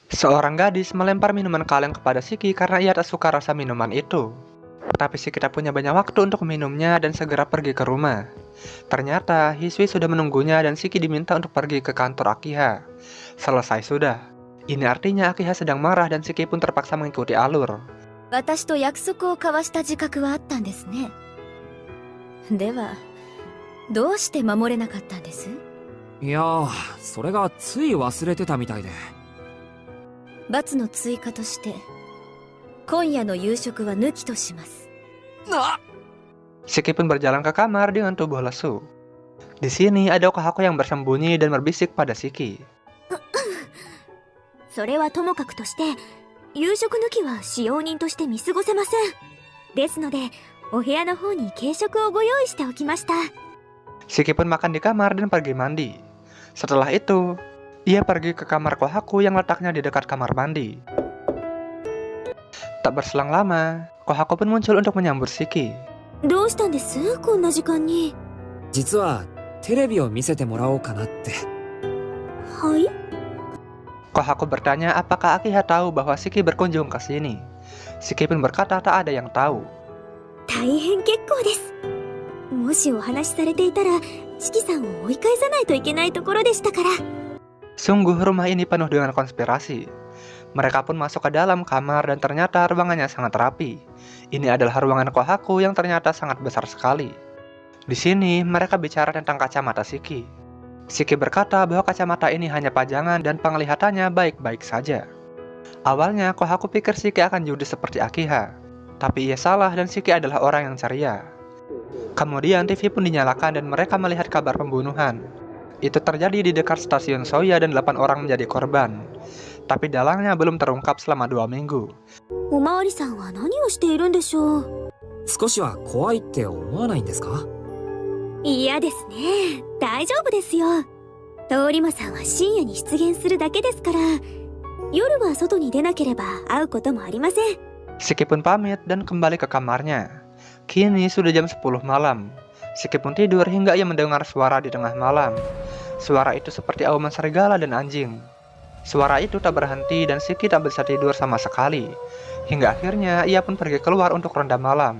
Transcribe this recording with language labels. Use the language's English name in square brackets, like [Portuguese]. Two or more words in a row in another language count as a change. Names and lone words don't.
[Indonesian] Seorang gadis melempar minuman kaleng kepada Shiki karena ia tak suka rasa minuman itu. Tapi Shiki tak punya banyak waktu untuk minumnya dan segera pergi ke rumah. Ternyata Hisui sudah menunggunya dan Shiki diminta untuk pergi ke kantor Akiha. Selesai sudah. Ini artinya Akiha sedang marah dan Shiki pun terpaksa mengikuti alur. [Japanese] 私と約束を交わした自覚はあったんですね。では、どうして守れなかったんです？いやー、それがつい忘れてたみたいで。罰の追加として、今夜の夕食は抜きとします。 [Indonesian] Shiki pun berjalan ke kamar dengan tubuh lesu. Di sini ada Kohako yang bersembunyi dan berbisik pada Shiki. [Japanese] それはともかくとして、夕食抜きは使用人として見過ごせません。ですので、お部屋の方に軽食をご用意しておきました。 [Indonesian] Shiki pun makan di kamar dan pergi mandi. Setelah itu, ia pergi ke kamar Kohaku yang letaknya di dekat kamar mandi. Tak berselang lama, Kohaku pun muncul untuk menyambut Shiki. [Japanese] どうしたんです？こんな時間に。実はテレビを見せてもらおうかなって。はい？ [Indonesian] Kohaku bertanya apakah Akiha tahu bahwa Shiki berkunjung ke sini. Shiki pun berkata tak ada yang tahu. [Japanese] 大変結構です。もしお話しされていたら、四季さんを追い返さないといけないところでしたから。 [Indonesian] Sungguh rumah ini penuh dengan konspirasi. Mereka pun masuk ke dalam kamar dan ternyata ruangannya sangat rapi. Ini adalah ruangan Kohaku yang ternyata sangat besar sekali. Di sini mereka bicara tentang kacamata Shiki. Shiki berkata bahwa kacamata ini hanya pajangan dan penglihatannya baik-baik saja. Awalnya Kohaku pikir Shiki akan judes seperti Akiha, tapi ia salah dan Shiki adalah orang yang ceria. Kemudian TV pun dinyalakan dan mereka melihat kabar pembunuhan. Itu terjadi di dekat stasiun Soya dan 8 orang menjadi korban. Tapi dalangnya belum terungkap selama 2 minggu. [Japanese] おまわりさんは何をしているんでしょう。少しは怖いって思わないんですか？嫌ですね。大丈夫ですよ。通り魔さんは深夜に出現するだけですから、夜は外に出なければ会うこともありません。 [Indonesian] Shiki pun pamit dan kembali ke kamarnya. Kini sudah jam 10 malam. Shiki pun tidur hingga ia mendengar suara di tengah malam. Suara itu seperti auman serigala dan anjing. Suara itu tak berhenti dan Shiki tak bisa tidur sama sekali. Hingga akhirnya ia pun pergi keluar untuk ronda malam.